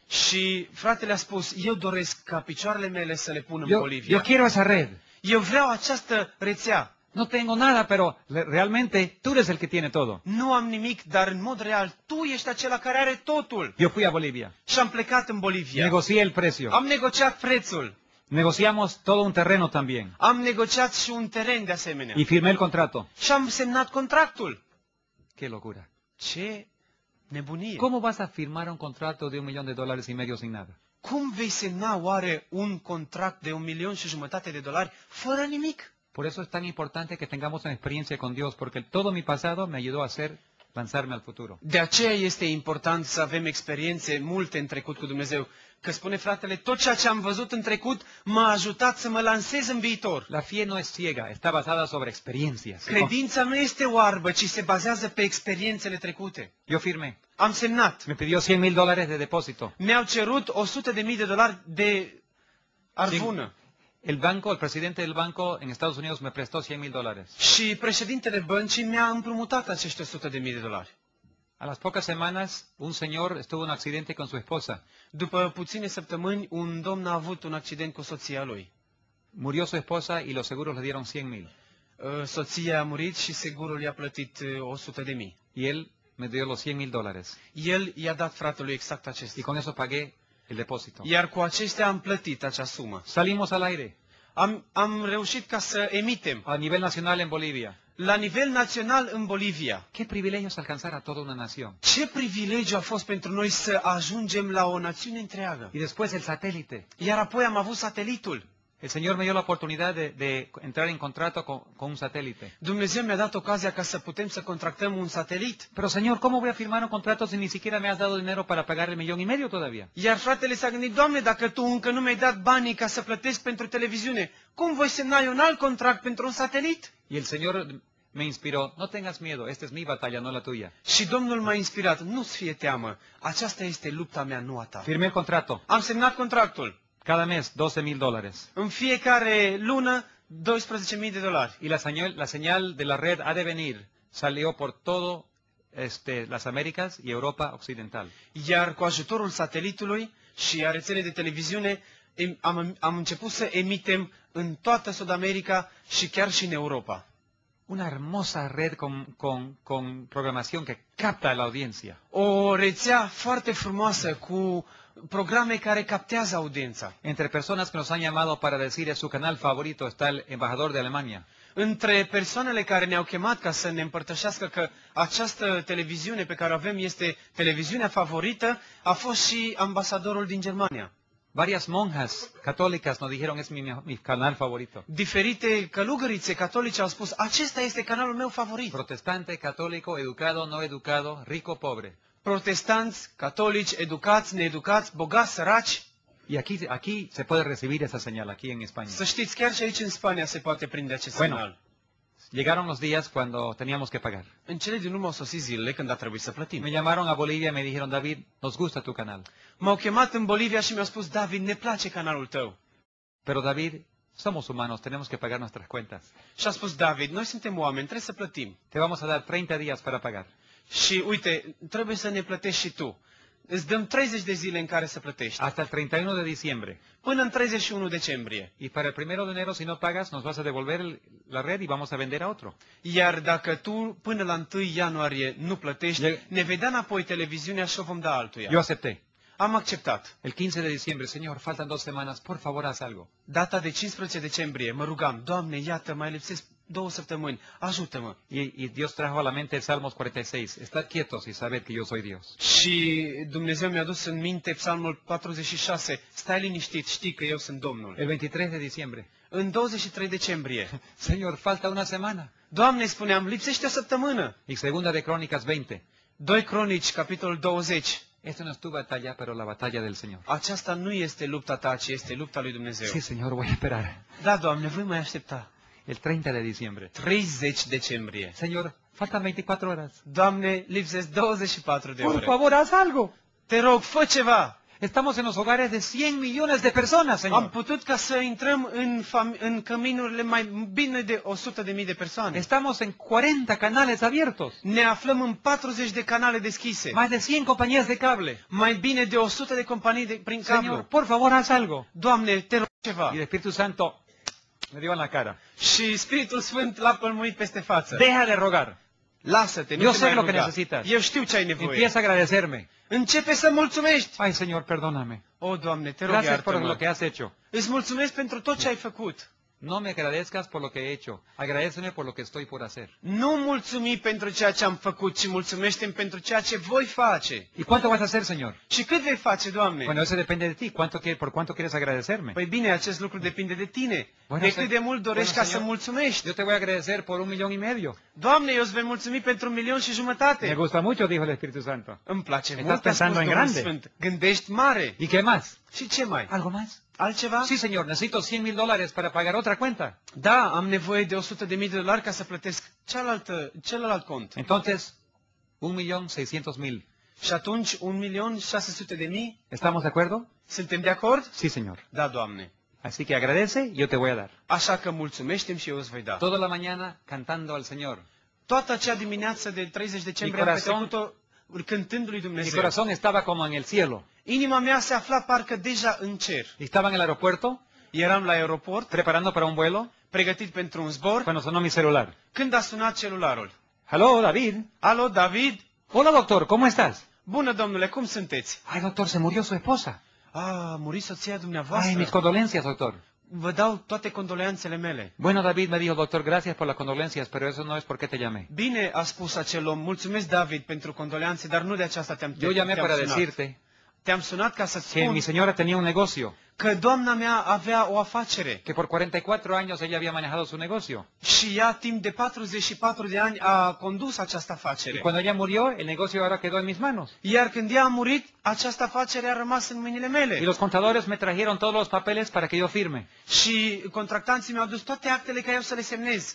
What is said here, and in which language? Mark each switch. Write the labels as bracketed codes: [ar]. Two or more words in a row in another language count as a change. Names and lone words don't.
[ro] Și fratele a spus, eu doresc ca picioarele mele să le pun în [es] Yo Bolivia. quiero esa red. [ro] Eu vreau această rețea. [es] No tengo nada, pero realmente tú eres el que tiene todo. [ro] Nu am nimic, dar în mod real, tu ești acela care are totul. [es] Yo fui a Bolivia. [ro] Și am plecat în Bolivia. [es] Negocié el precio. [ro] Am negociat prețul. [es] Negociamos todo un terreno también. [ro] Am negociat și un teren de asemenea. [es] Y firmé el contrato. [ro] Și am semnat contractul. [es] Qué locura. [ro] Ce nebunie! [es] ¿Cómo vas a firmar un contrato de $1.500.000 sin nada? [ro] Cum vei semna oare un contract de $1.500.000 fără nimic? [es] Por eso es tan importante que tengamos una experiencia con Dios, porque todo mi pasado me ayudó a lanzarme al futuro. [ro] De aceea este important să avem experiențe multe în trecut cu Dumnezeu. Că spune fratele, tot ceea ce am văzut în trecut m-a ajutat să mă lansez în viitor. [es] La fe no es ciega, está basada sobre experiencias. [ro] Credința nu este oarbă, ci se bazează pe experiențele trecute. [es] Yo firmé. [ro] Am semnat. [es] Me pidió $100.000 de depósito. [ro] Mi-au cerut $100.000 de arvună. [es] El presidente del banco en Estados Unidos me prestó $100.000. [ro] Și președintele băncii mi-a împrumutat acești $100.000. [es] A las pocas semanas, un señor estuvo en un accidente con su esposa. [ro] După puține săptămâni, un domn a avut un accident cu soția lui. [es] Murió su esposa y los seguros le dieron $100.000. [ro] Soția a murit și segurul i-a plătit $100.000. [es] Y él me dio los $100,000 [ro] El i-a dat fratelui exact [es] y [ro] acestea. [es] con eso pagué el depósito. [ro] Iar cu acestea am plătit acea sumă. [es] Salimos al aire [ro] Am reușit ca să emitem [es] a nivel nacional en Bolivia. [ro] la nivel național în Bolivia. [es] Qué privilegio es alcanzar a toda una nación. [ro] Ce privilegiu a fost pentru noi să ajungem la o națiune întreagă. [es] Y después el satélite. [ro] Iar apoi am avut satelitul. [es] El Señor me dio la oportunidad de entrar en contrato con un satélite. [ro] Dumnezeu mi-a dat ocazia ca să putem să contractăm un satelit. [es] Pero Señor, ¿cómo voy a firmar un contrato si ni siquiera me has dado dinero para pagar el 1,5 millones todavía? [ro] Iar fratele s-a gândit, Doamne, dacă Tu încă nu mi-ai dat banii ca să plătesc pentru televiziune, cum voi semna eu un alt contract pentru un satelit? [es] Y el Señor me inspiró, no tengas miedo, esta es mi batalla, no la tuya. [ro] Și Domnul m-a inspirat, nu-ți fie teamă, aceasta este lupta mea, nu a ta. [es] Firmé el contrato, [ro] Am semnat contractul. [es] cada mes $12,000. [ro] În fiecare lună, $12,000. [es] Y la señal de la red ha de venir salió por todo las Américas y Europa Occidental. [ro] Iar cu ajutorul satelitului și a rețelei de televiziune, am început să emitem în toată Sud-America și chiar și în Europa. [es] Una hermosa red con programación que capta la audiencia. [ro] O rețea foarte frumoasă cu programe care captează audiența. [es] Entre personas que nos han llamado para decir es su canal favorito está el embajador de Alemania. [ro] Între persoanele care ne-au chemat ca să ne împărtășească că această televiziune pe care o avem este televiziunea favorită, a fost și ambasadorul din Germania. [es] Varias monjas católicas nos dijeron es mi canal favorito. [ro] Diferite călugărițe catolice au spus, acesta este canalul meu favorit. [es] Protestante, católico, educado, no educado, rico, pobre. [ro] Protestanți, catolici, educați, needucați, bogați, săraci. [es] Y aquí se puede recibir esa señal, aquí en España. [ro] Să știți, chiar și aici în Spania se poate prinde acest semnal. [es] Llegaron los días cuando teníamos que pagar. [ro] În cele din urmă au sosit zilele când a trebuit să plătim. [es] Me llamaron a Bolivia y me dijeron, David, nos gusta tu canal. [ro] M-au chemat în Bolivia și mi-au spus, David, ne place canalul tău. [es] Pero David, somos humanos, tenemos que pagar nuestras cuentas. [ro] Și a spus, David, noi suntem oameni, trebuie să plătim. [es] Te vamos a dar 30 días para pagar. [ro] Și uite, trebuie să ne plătești și tu. Îți dăm 30 de zile în care să plătești. [es] Hasta el 31 de diciembre. [ro] Până în 31 decembrie. [es] Y para el 1 de enero, si no pagas, nos vas a devolver la red y vamos a vender a otro. [ro] Iar dacă tu până la 1 ianuarie nu plătești, ne vei da înapoi televiziunea și o vom da altuia. [es] Yo acepté. [ro] Am acceptat. [es] El 15 de diciembre, Señor, faltan 2 semanas, por favor, haz algo. [ro] Data de 15 decembrie, mă rugam, Doamne, iată, mai lipsesc 2 săptămâni, ajută-mă. [es] Y Dios trajo a la mente el Salmos 46. Estad quietos y sabed que yo soy Dios. [ro] Și Dumnezeu mi-a dus în minte Psalmul 46. Stai liniștit, știi că eu sunt Domnul. [es] El 23 de diciembre. [ro] În 23 decembrie. [es] Señor, falta una semana. [ro] Doamne, spuneam, lipsește o săptămână. [es] Y segunda de Crónicas 20. [ro] 2 Cronici, capitolul 20. [es] Esta no es tu batalla, pero la batalla del Señor. [ro] Aceasta nu este lupta ta, ci este lupta lui Dumnezeu. [es] Sí, Señor, voy a esperar. [ro] Da, Doamne, voi mai aștepta. [es] El 30 de diciembre. [ro] 30 decembrie. [es] Señor, faltan 24 horas. [ro] Doamne, lipsesc 24 de [es] Por [ro] ore. [es] favor, haz algo. [ro] Te rog, fă ceva. [es] Estamos en los hogares de 100 millones de personas, [ro] Am [es] Señor. [ro] putut ca să intrăm în căminurile mai bine de 100.000 de persoane. [es] Estamos en 40 canales abiertos. [ro] Ne aflăm în 40 de canale deschise. [es] Más de 100 compañías de cable. [ro] Mai bine de 100 de companii prin [es] Señor, [ro] cablu. [es] por favor, haz algo. [ro] Doamne, te rog ceva. [es] Y el Espíritu Santo me dio en la cara. [ro] Și Spiritul Sfânt l-a pălmuit peste față. [es] Deja de rogar. [ro] Lasă-te, nu Eu te [es] sé [ro] mai [es] lo que [ro] ruga. [es] necesitas. [ro] Eu știu ce ai nevoie. [es] Empieza a agradecerme. [ro] Începe să mulțumești. [es] Ay, Señor, perdóname. [ro] O, Doamne, te rog, [es] Gracias por lo [ro] iartă-mă. [es] que has hecho. [ro] Îți mulțumesc pentru tot ce ai făcut. [es] No me agradezcas por lo que he hecho. Agradéceme por lo que estoy por hacer. [ro] Nu mulțumi pentru ceea ce am făcut, ci mulțumește-mi pentru ceea ce voi face. [es] ¿Y cuánto vas a hacer, Señor? [ro] Și cât vei face, Doamne? [es] Bueno, eso depende de ti. ¿Por cuánto quieres agradecerme? [ro] Păi bine, acest lucru depinde de tine. [es] Bueno, [ro] De cât de mult dorești ca [es] Señor, [ro] să mulțumești. [es] Yo te voy a agradecer por 1,5 millones. [ro] Doamne, eu îți voi mulțumi pentru 1,5 milioane. [es] Me gusta mucho, dijo el Espíritu Santo. [ro] Îmi place [es] Estás [ro] mult, a spus [es] pensando en [ro] Duhul [es] grande. [ro] Sfânt. Gândești mare. [es] ¿Y qué más? [ro] Și ce mai? [es] ¿Algo más? [ro] Altceva? [es] Sí, Señor, necesito $100,000 para pagar otra cuenta. [ro] Da, am nevoie de 100.000 de dolari ca să plătesc celălalt cont. [es] Entonces, 1.600.000. [ro] Și atunci 1.600.000? [es] ¿Estamos de acuerdo? [ro] Suntem de acord? [es] Sí, Señor. [ro] Da, Doamne. [es] Así que agradece, yo te voy a dar. [ro] Așa că mulțumește-mi și eu îți voi da. [es] Toda la mañana cantando al Señor. [ro] Toată acea dimineață de 30 decembrie am petrecut-o cântându lui [es] Mi [ro] Dumnezeu. [es] corazón estaba como en el cielo. [ro] Inima mea se afla parcă deja în cer. [es] Estaba en el aeropuerto, [ro] Eram la aeroport, [es] preparando para un vuelo, [ro] pregătit pentru un zbor, [es] cuando sonó mi celular. [ro] când a sunat celularul. [es] Hello, David. [ro] Alo, David? [es] Hola doctor, ¿cómo estás? [ro] Bună, domnule, cum sunteți? [es] Ay doctor, se murió su esposa. [ro] A murit soția [es] Ay, mis [ro] dumneavoastră. [es] condolencias doctor. [ro] Vă dau toate condoleanțele mele. [es] Bueno David me dijo, doctor, gracias por las condolencias, pero eso no es por qué te llamé. [ro] Bine a spus acel om, mulțumesc David pentru condoleanțe, dar nu de aceasta te-am [es] Yo llamé para [ro] sunat. [es] decirte [ro] Te-am sunat ca să [es] que [ro] spun [es] mi señora tenía un negocio, [ro] că doamna mea avea o afacere [es] que por 44 años ella había manejado su negocio. [ro] și ea timp de 44 de ani a condus această [es] Y [ro] afacere. [es] cuando ella murió, el negocio ahora quedó en mis manos. [ro] Iar când ea a murit, această afacere a rămas în mâinile [es] Y [ro] mele. [es] los contadores me trajeron todos los papeles para que yo firme. [ro] Și contractanții mi-au dus toate actele ca eu să le semnez.